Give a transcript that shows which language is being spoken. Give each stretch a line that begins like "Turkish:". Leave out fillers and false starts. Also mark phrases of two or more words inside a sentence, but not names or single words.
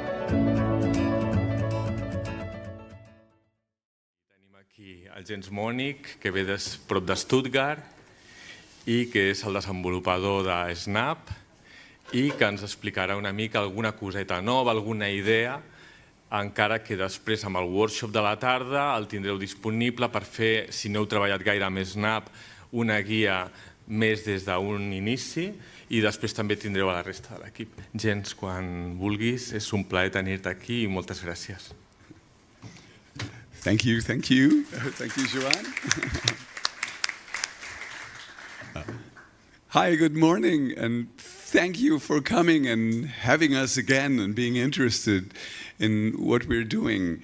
Catalan: Tenim aquí el Jens Monig, que ve prop de Stuttgart i que és el desenvolupador de Snap i que ens explicarà una mica alguna coseta nova, alguna idea, encara que després amb el workshop de la tarda el tindreu disponible per fer, si no heu treballat gaire amb Snap, una guia més des d'un inici i després també tindreu a la resta de l'equip. Jens, quan vulguis, és un plaer tenir-te aquí i moltes gràcies.
English: Thank you. Thank you, Joan. Hi, good morning, and thank you for coming and having us again and being interested in what we're doing.